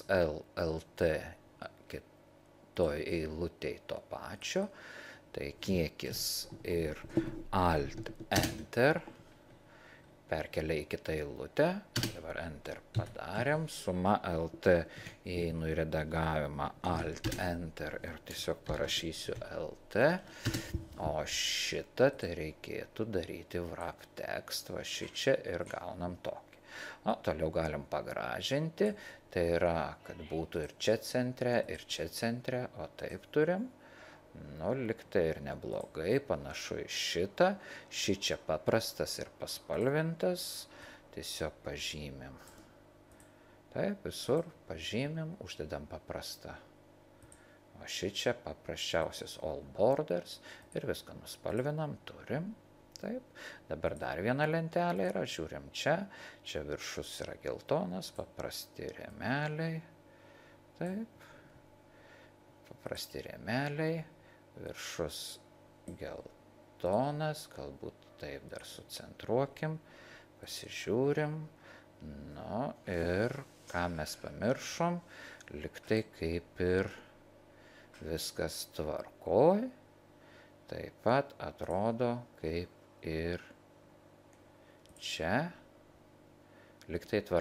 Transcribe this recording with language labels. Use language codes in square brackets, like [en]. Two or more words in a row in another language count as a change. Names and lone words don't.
[lt] LT kitoj eilutėj to pačio, tai kiekis ir Alt Enter, perkelia į kitą eilutę, dabar Enter padarėm, suma LT įeinu į redagavimą Alt Enter ir tiesiog parašysiu LT, o šitą tai reikėtų daryti [en] wrap text, [lt] šičia ir gaunam tokį. Toliau galim pagražinti, tai yra, kad būtų ir čia centre, o taip turim. Liktai ir neblogai, panašu į šitą. Šičia paprastas ir paspalvintas. Tiesiog pažymim. Taip, visur pažymim, uždedam paprastą. O šičia paprasčiausias [en] all borders [lt] ir viską nuspalvinam, turim. Taip, dabar dar viena lentelė yra, žiūrim čia. Čia viršus yra geltonas, paprasti rėmeliai. Taip, paprasti rėmeliai. Viršus geltonas, galbūt taip dar sucentruokim, pasižiūrim, ir ką mes pamiršom, liktai kaip ir viskas tvarkoj, taip pat atrodo kaip ir čia, liktai tvarkoj.